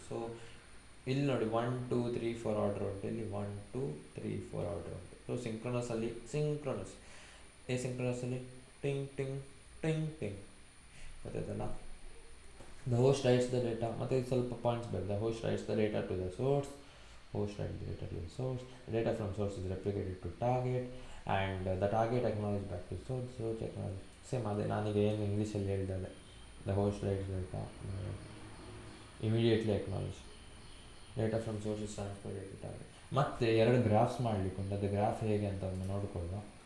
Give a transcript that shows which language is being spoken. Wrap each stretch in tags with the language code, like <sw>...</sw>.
<kn>So ಇಲ್ಲಿ ನೋಡಿ 1 2 3 4 order ಉಂಟು, ಇಲ್ಲಿ 1 2 3 4 ಆರ್ಡರ್ ಉಂಟು. ಸೊ ಸಿಂಕ್ರೊನಸಲ್ಲಿ ಸಿಂಕ್ರೊನಸಲ್ಲಿ ಟಿಂಗ್ ಟಿಂಗ್ ಟಿಂಗ್ ಟಿಂಗ್ ಗೊತ್ತಾಯ್ತಲ್ಲ.</kn> <en>the host writes the data,</en> <kn>ಮತ್ತು ಸ್ವಲ್ಪ ಪಾಯಿಂಟ್ಸ್ ಬರ್ತದೆ.</kn> <en>Host writes the data to the source, host writes the data to the source, the data from source is replicated to target, and the target acknowledged back to source acknowledge.</en> <kn>Same ಅದೇ ನಾನೀಗ ಏನು ಇಂಗ್ಲೀಷಲ್ಲಿ ಹೇಳಿದೆ,</kn> <en>The host writes data immediately acknowledge, data from source is transferred to target.</en> <kn>ಮತ್ತು 2 graphs ಮಾಡಲಿಕ್ಕೆ ಉಂಟು, ಅದು graph ಹೇಗೆ ಅಂತ ಒಂದು ನೋಡಿಕೊಳ್ಳುವ.</kn>